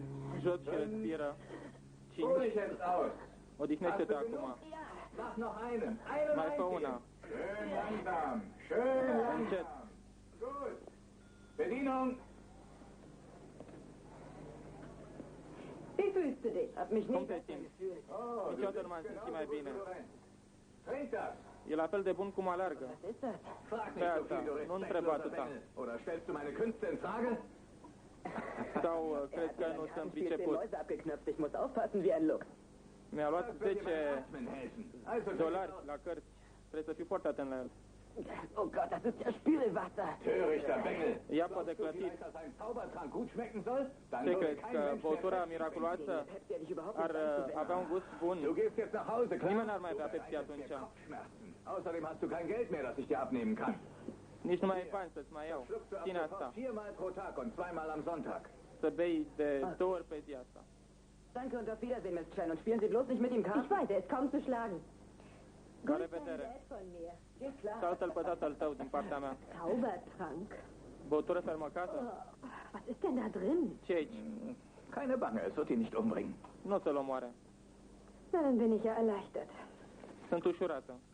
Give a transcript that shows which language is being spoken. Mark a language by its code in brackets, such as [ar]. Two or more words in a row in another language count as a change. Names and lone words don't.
[ro] Jos și respiră. [de] Ruh 5. dich jetzt aus. [ro] Odihnește-te acum. [de] Mach noch einen. Einen [ro] Mai fă [de] einzigen. [ro] una. [de] Schön langsam. Schön [ro] Încet. [de] langsam. Gut. Bedienung. Wie fühlst du dich? Hab mich [ro] Cum [de] nie [ro] te [de] besser [ro] simți? [de] gefühlt. [ro] Oh, Niciodată nu m-am simțit mai bine. [de] Trink das. [ro] E la fel de bun cum alergă. [de] Was ist das? Frag [ro] Pe [de] nicht so [ro] asta, [de] viel, du [ro] nu întreba [de] respektloser [ro] atâta. [de] Bengel. Oder stellst du meine Künste in Frage? [ro] Sau [de] Er [ro] crezi [de] hat [ro] că [de] mir [ro] nu [de] beim [ro] sunt [de] Kartenspiel 10 [ro] priceput? [de] Mäuse abgeknöpft. Ich muss aufpassen wie ein Luchs. [ro] Mi-a luat [de] Das wird dir [ro] 10 [de] beim Atmen helfen. Also, [ro] dolari la cărți. Trebuie să fiu foarte atent la el. [de] Oh Gott, das ist ja Spülwasser. Törichter Bengel. [ro] E apă de [de] Glaubst du [ro] clătit. [de] vielleicht, dass ein Zaubertrank gut schmecken soll? Dann [ro] Ce [de] würde [ro] crezi [de] kein [ro] că [de] Mensch mehr [ro] băutura [de] Pepsi [ro] miraculoasă [de] Pepsi hätte ich überhaupt [ro] ar [de] nicht anzuwenden. [ro] avea un gust bun? [de] trinken. Du gehst jetzt nach Hause, klar? Niemand hat mal Du Pepsi bereitest [ro] atunci. [de] mir Kopfschmerzen. Außerdem hast du kein Geld mehr, das ich dir abnehmen kann. [ro] Nici nu mai ai bani să-ți mai iau. [de] Schluckst du ab [ro] Ține [de] sofort [ro] asta. [de] 4 Mal pro Tag und 2 Mal am Sonntag. [ro] Să bei de 2 ori pe zi asta. [de] Danke und auf Wiedersehen, Miss Chen. Und spielen Sie bloß nicht mit ihm Ich Karten. weiß, er ist kaum zu schlagen. [ro] La [de] Grüß deinen [ro] revedere. [de] Dad von mir. Geht klar. [ro] Saltă-l pe tatăl tău din partea mea. [de] Zaubertrank. [ro] Băutură fermecată? [de] Oh, was ist denn da drin? [ro] Ce aici? [de] Keine Bange, es wird ihn nicht umbringen. [ro] Nu o să-l omoare. [de] Na, dann bin ich ja erleichtert. [ro] Sunt ușurată.